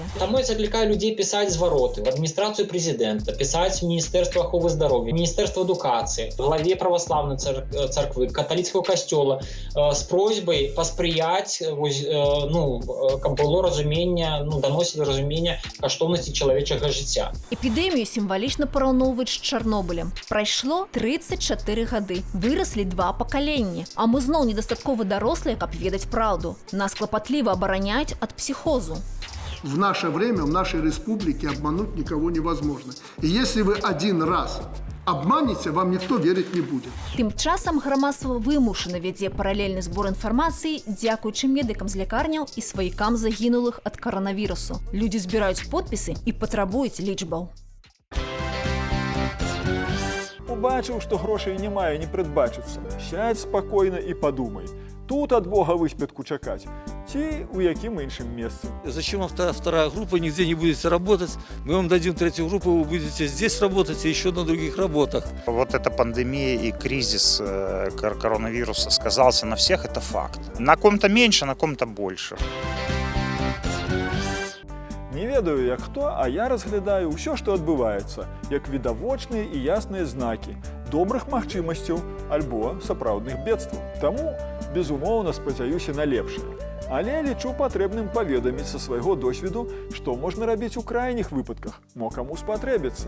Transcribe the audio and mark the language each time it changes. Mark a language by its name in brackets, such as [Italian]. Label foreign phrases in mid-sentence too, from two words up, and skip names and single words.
[Belarusian] Таму я заклікаю людзей пісаць звароты в адміністрацыю прэзідэнта, пісаць в Міністэрства аховы здароўя, Міністэрства адукацыі, главе праваслаўнай царквы, каталіцкага касцёла з просьбай паспрыяць каб было [Russian] разумение, доносили разумение [Belarusian] каштоўнасці чалавечага жыцця. Эпідэмію сімвалічна параўноўваюць з Чарнобылем. Прайшло 34 гады, выраслі 2 пакаленні, а мы зноў недастаткова дарослыя, каб ведаць праўду. Нас клапатліва абараняюць ад психозу. [Russian] В наше время в нашей республике обмануть никого невозможно. И если вы один раз обманете, вам никто верить не будет. [Belarusian] Тым часам грамадства вымушана вядзе паралельны збор інфармацыі дзякуючы медыкам з лякарняў і сваякам загінулых ад каранавірусу. Людзі збіраюць подпісы і патрабуюць лічбаў. Убачыў, што грошай не мае не прадбачыцца. Сядь спакойна і падумай. Тут ад Бога выспятку чакаць. Ці у якім іншым месцы. [Russian] Зачем вам вторая группа, нигде не будете работать? Мы вам дадим третью группу, вы будете здесь работать и еще на других работах. Вот эта пандемия и кризис коронавируса сказался на всех, это факт. На ком-то меньше, на ком-то больше. [Belarusian] Не ведаю, як хто, а я разглядаю ўсё, што адбываецца, як відавочныя і ясныя знакі добрых магчымасцяў альбо сапраўдных бедстваў. Таму, безумоўна, спадзяюся на лепшае. Але лічу патрэбным паведаміць са свайго досведу, што можна рабіць у крайніх выпадках, мо каму спатрэбіцца.